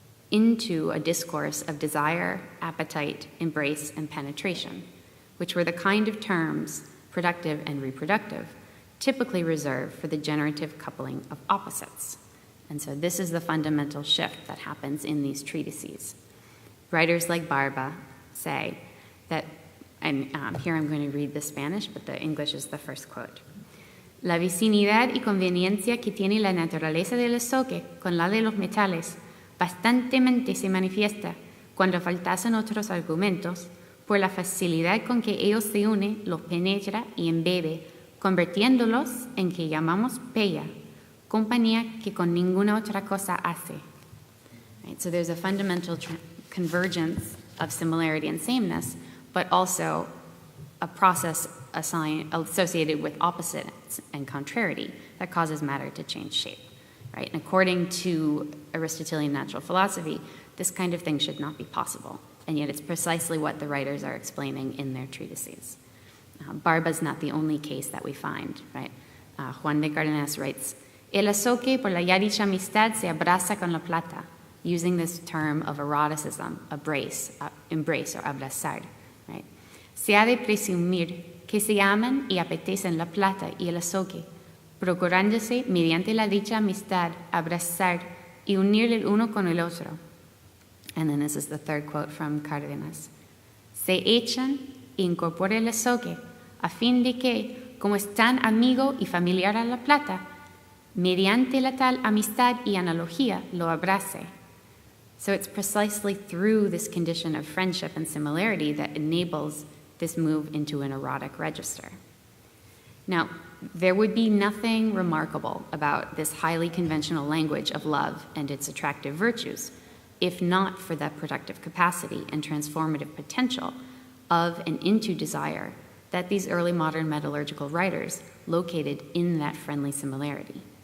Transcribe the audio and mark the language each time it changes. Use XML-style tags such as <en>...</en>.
<en>into a discourse of desire, appetite, embrace, and penetration, which were the kind of terms, productive and reproductive, typically reserved for the generative coupling of opposites. And so this is the fundamental shift that happens in these treatises. Writers like Barba say that, and here I'm going to read the Spanish, but the English is the first quote.</en> <es>La vicinidad y conveniencia que tiene la naturaleza del estoque con la de los metales bastantemente se manifiesta cuando faltasen otros argumentos por la facilidad con que ellos se unen, los penetra y embebe, convirtiéndolos en que llamamos pella, compañía que con ninguna otra cosa hace.</es> <en>Right, so there's a fundamental convergence of similarity and sameness, but also a process associated with opposites and contrariety that causes matter to change shape. Right? And according to Aristotelian natural philosophy, this kind of thing should not be possible. And yet it's precisely what the writers are explaining in their treatises. Barba's not the only case that we find. Right? Juan de Cárdenas writes,</en> <es>El azoque por la ya dicha amistad se abraza con la plata,</es> <en>using this term of eroticism, embrace or abrazar. Right?</en> <es>Se ha de presumir que se aman y apetecen la plata y el azoque, procurándose, mediante la dicha amistad, abrazar y unir el uno con el otro.</es> <en>And then this is the third quote from Cárdenas.</en> <es>Se echan y incorpora el azoque, a fin de que, como es tan amigo y familiar a la plata, mediante la tal amistad y analogía lo abrace.</es> <en>So it's precisely through this condition of friendship and similarity that enables this move into an erotic register. Now, there would be nothing remarkable about this highly conventional language of love and its attractive virtues, if not for the productive capacity and transformative potential of and into desire that these early modern metallurgical writers located in that friendly similarity.</en>